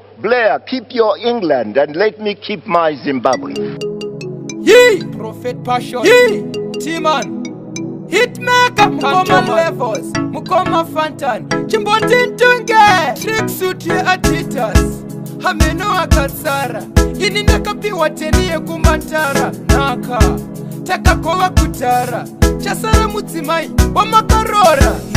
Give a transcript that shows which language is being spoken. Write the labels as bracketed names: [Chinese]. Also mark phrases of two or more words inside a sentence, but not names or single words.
[English] Blair, keep your England and let me keep my Zimbabwe. Yee! Prophet Passion. Yee! T-Man. [Shona] Hitmaker, Mukoma Kantoman. Levels, Mukoma Fantan, Chimboti Ntunge, Tricksuit ye Adidas, Hameno Akatsara, ini ndakapiwa teni yekumantara, naka, takakova kutara, chasara mudzimai, wamakarora.